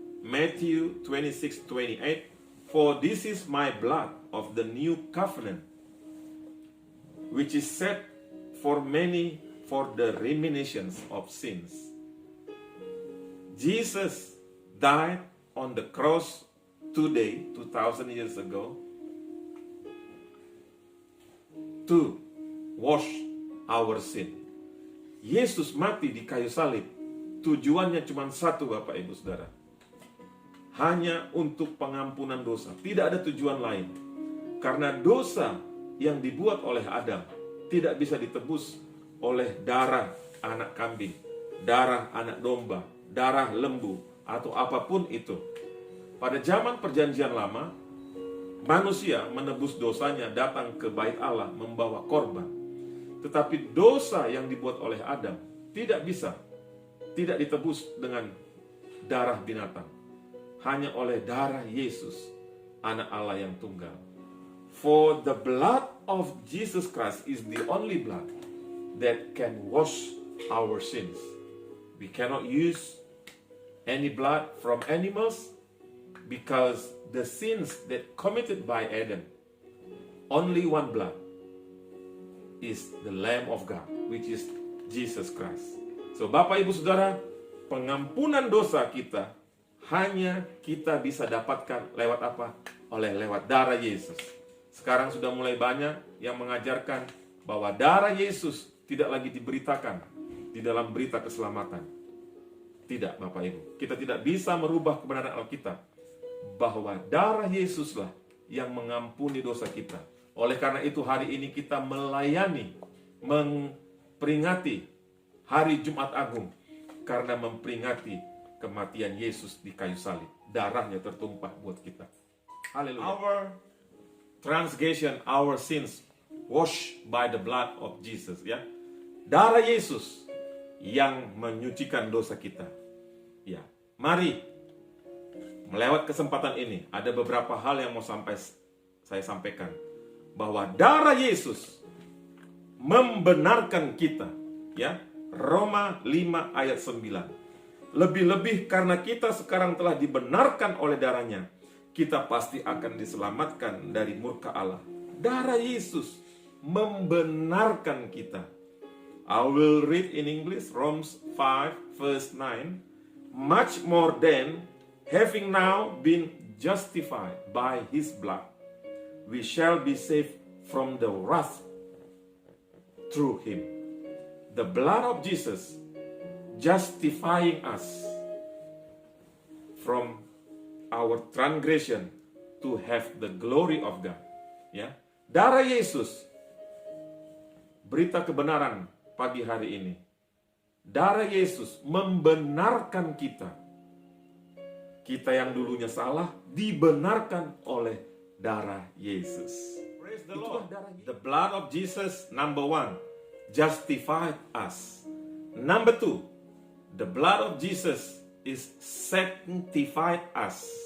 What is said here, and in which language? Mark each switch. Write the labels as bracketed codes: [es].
[en] Matthew 26:28, "For this is my blood of the new covenant, which is shed for many for the remissions of sins." Jesus died on the cross today, 2000 years ago, to wash our sin. [id] Yesus mati di kayu salib. Tujuannya cuma satu, Bapak Ibu Saudara. Hanya untuk pengampunan dosa. Tidak ada tujuan lain. Karena dosa yang dibuat oleh Adam tidak bisa ditebus oleh darah anak kambing, darah anak domba, darah lembu, atau apapun itu. Pada zaman perjanjian lama, manusia menebus dosanya datang ke bait Allah membawa korban. Tetapi dosa yang dibuat oleh Adam tidak ditebus dengan darah binatang, hanya oleh darah Yesus, anak Allah yang tunggal. [en] For the blood of Jesus Christ is the only blood that can wash our sins. We cannot use any blood from animals because the sins that committed by Adam, only one blood is the Lamb of God, which is Jesus Christ. [id] So Bapak Ibu Saudara, pengampunan dosa kita hanya kita bisa dapatkan lewat apa? Lewat darah Yesus. Sekarang sudah mulai banyak yang mengajarkan bahwa darah Yesus tidak lagi diberitakan di dalam berita keselamatan. Tidak, Bapak Ibu. Kita tidak bisa merubah kebenaran Alkitab bahwa darah Yesuslah yang mengampuni dosa kita. Oleh karena itu hari ini kita melayani, memperingati hari Jumat Agung karena memperingati kematian Yesus di kayu salib. Darahnya tertumpah buat kita. Haleluya. [en] Our transgression, our sins washed by the blood of Jesus, ya. [id] Darah Yesus yang menyucikan dosa kita. Ya. Mari melewat kesempatan ini ada beberapa hal yang mau saya sampaikan, bahwa darah Yesus membenarkan kita, ya. Roma 5 ayat 9. Lebih-lebih karena kita sekarang telah dibenarkan oleh darahnya, kita pasti akan diselamatkan dari murka Allah. Darah Yesus membenarkan kita. [en] I will read in English, Romans 5 verse 9. Much more than having now been justified by his blood, we shall be saved from the wrath through him. The blood of Jesus justifying us from our transgression to have the glory of God. [id] Ya, darah Yesus, berita kebenaran pagi hari ini. Darah Yesus membenarkan kita. Kita yang dulunya salah dibenarkan oleh darah Yesus. [en] Praise the Lord. The blood of Jesus, number one, justified us. Number two, the blood of Jesus is sanctified us.